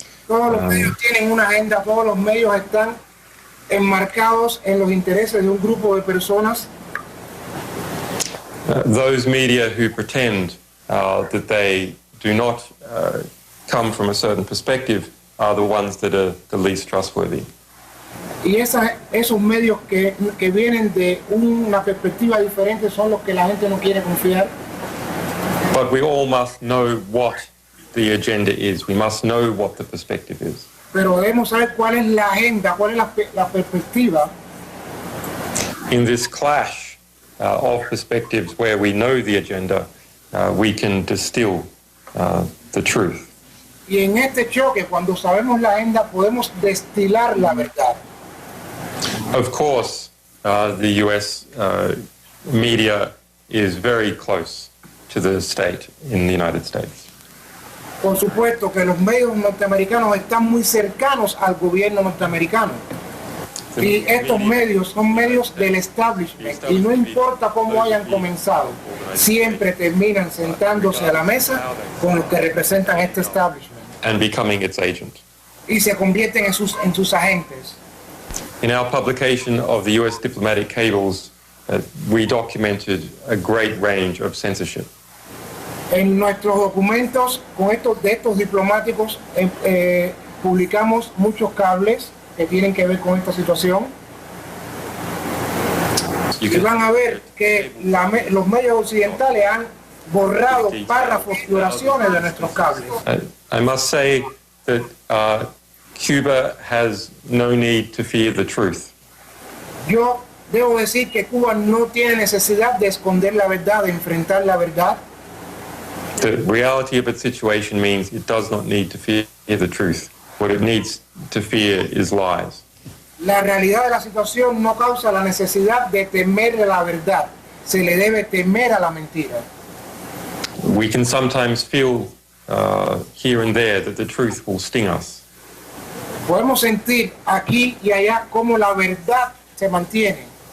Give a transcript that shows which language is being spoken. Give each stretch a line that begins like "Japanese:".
Spanish: Todos los medios tienen una agenda, todos los medios están enmarcados en los intereses de un grupo de personas.
English: Those media who pretend that they do not come from a certain perspective are the ones that are the least trustworthy.
Spanish: Y esos medios que vienen de una perspectiva diferente son los que la gente no quiere confiar.
English: But we all must know what the agenda is. We must know what the perspective is.
Spanish: Pero debemos saber cuál es la agenda, cuál es la perspectiva.
English: In this clash of perspectives where we know the agenda, we can distill the truth.
Spanish: Y en este choque, cuando sabemos la agenda, podemos destilar la verdad.
English: Of course, the US media is very close to the state in the United States.
Spanish: Por supuesto que los medios norteamericanos están muy cercanos al gobierno norteamericano. Y estos medios son medios del establishment. Y no importa cómo hayan comenzado, siempre terminan sentándose a la mesa con los que representan este establishment.
English: And becoming its agent.
Spanish: Y se convierten en sus agentes.
English: In our publication of the US diplomatic cables, we documented a great range of censorship.
Spanish: En nuestros documentos de estos diplomáticos publicamos muchos cables que tienen que ver con esta situación. Y van a ver que los medios occidentales han borrado párrafos y oraciones de nuestros cables.
English: I must say that Cuba has no need to fear the truth.
Spanish: Yo debo decir que Cuba no tiene necesidad de esconder la verdad, de enfrentar la verdad.
English: The reality of its situation means it does not need to fear the truth. What it needs to fear is lies.
Spanish: La realidad de la situación no causa la necesidad de temer a la verdad. Se le debe temer a la mentira.
English: We can sometimes feel here and there that the truth will sting us.
Spanish: Podemos sentir aquí y allá cómo la verdad se mantiene.